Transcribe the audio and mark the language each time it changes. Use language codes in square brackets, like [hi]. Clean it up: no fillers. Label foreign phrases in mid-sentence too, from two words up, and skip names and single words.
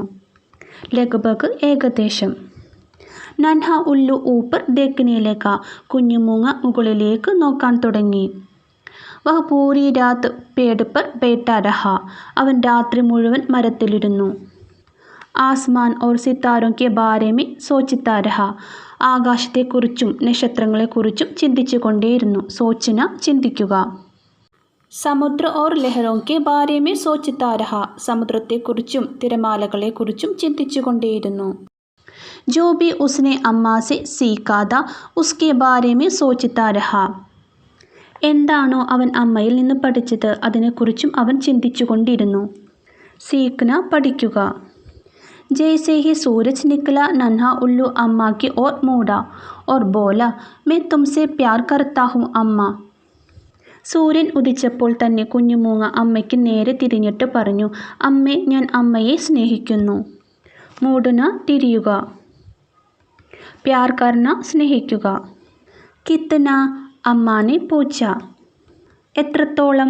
[ml] ലഗ്ഭഗ്, ഏകദേശം. [hi] नन्हा उल्लू ऊपर देखने लगा, [ml] കുഞ്ഞുമൂങ്ങ മുകളിലേക്ക് നോക്കാൻ തുടങ്ങി. [hi] वह पूरी रात पेड़ पर बैठा रहा, [ml] അവൻ രാത്രി മുഴുവൻ മരത്തിലിരുന്നു. [hi] आसमान और सितारों के बारे में सोचता रहा, [ml] ആകാശത്തെക്കുറിച്ചും നക്ഷത്രങ്ങളെക്കുറിച്ചും ചിന്തിച്ചു കൊണ്ടേയിരുന്നു. [hi] സോച്ചന, ചിന്തിക്കുക. समुद्र और लहरों के बारे में सोचता रहा, [ml] സമുദ്രത്തെക്കുറിച്ചും തിരമാലകളെക്കുറിച്ചും ചിന്തിച്ചു കൊണ്ടേയിരുന്നു. [hi] जो भी उसने अम्मा से सीखा था उसके बारे में सोचता रहा, [ml] എന്താണോ അവൻ അമ്മയിൽ നിന്ന് പഠിച്ചത് അതിനെക്കുറിച്ചും അവൻ ചിന്തിച്ചു കൊണ്ടിരുന്നു. സീഖ്ന, പഠിക്കുക. [hi] जैसे ही सूरज निकला नन्हा उल्लू अम्मा की ओर मुड़ा और बोला, मैं तुमसे प्यार करता हूँ अम्मा. [ml] സൂര്യൻ ഉദിച്ചപ്പോൾ തന്നെ കുഞ്ഞുമൂങ്ങ അമ്മയ്ക്ക് നേരെ തിരിഞ്ഞിട്ട് പറഞ്ഞു, അമ്മേ, ഞാൻ അമ്മയെ സ്നേഹിക്കുന്നു. മൂടുന, തിരിയുക. [hi] प्यार करना, [ml] സ്നേഹിക്കുക. [hi] कितना, अम्मा ने पूछा, എത്രത്തോളം?